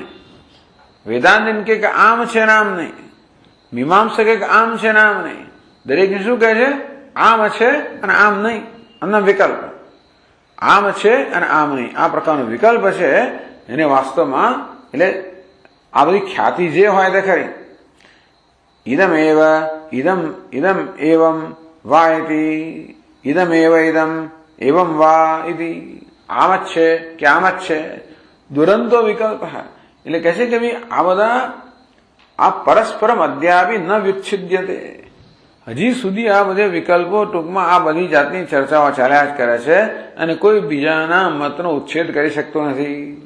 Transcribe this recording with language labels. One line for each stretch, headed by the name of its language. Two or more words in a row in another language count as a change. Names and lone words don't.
Gujarati: વેદાંત કે આમ છે ને આમ નહીં. મીમાંસક કે આમ છે ને આમ નહીં. દરેકને શું કહે છે? આમ છે અને આમ નહીં. અને વિકલ્પ આમ છે અને આમ નહીં. આ પ્રકારનો વિકલ્પ છે એને વાસ્તવમાં એટલે આ બધી ખ્યાતિ જે હોય તે ખરી.
Sanskrit: ઇદમ એવ ઇદમ ઇદમ એવમ વા ઇતિ ઇદમ એવ ઇદમ એવમ વા ઇતિ.
Gujarati: આમ જ છે કે આમ જ છે.
Sanskrit: દુરંતો વિકલ્પ.
Gujarati: એટલે કહે છે કે ભાઈ આ બધા આ
Sanskrit: પરસ્પરમ અદ્યાપી ન વિચ્છિદ્યતે.
Gujarati: હજી સુધી આ બધા વિકલ્પો ટૂંકમાં આ બધી જાતની ચર્ચાઓ ચાલ્યા જ કરે છે અને કોઈ બીજાના મતનો ઉચ્છેદ કરી શકતો નથી.